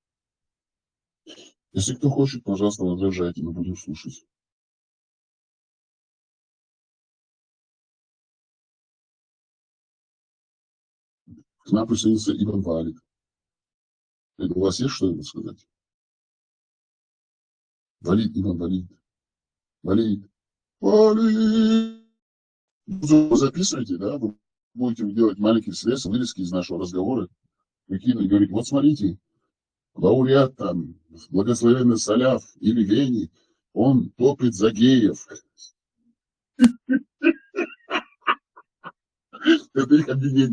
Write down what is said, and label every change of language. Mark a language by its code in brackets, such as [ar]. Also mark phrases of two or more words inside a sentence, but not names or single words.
[ru] Если кто хочет, пожалуйста, возражайте, мы будем слушать. К нам присоединился Ибн Валид. У вас есть что-нибудь сказать? Валид, Ибн Валид. Валид. Валид. Вы записываете, да? Вы будете делать маленькие средства, вырезки из нашего разговора. Выкинуть, говорить, вот смотрите, лауреат там, благословенный Саляф или Вени, он топит за геев. Это их обвинение.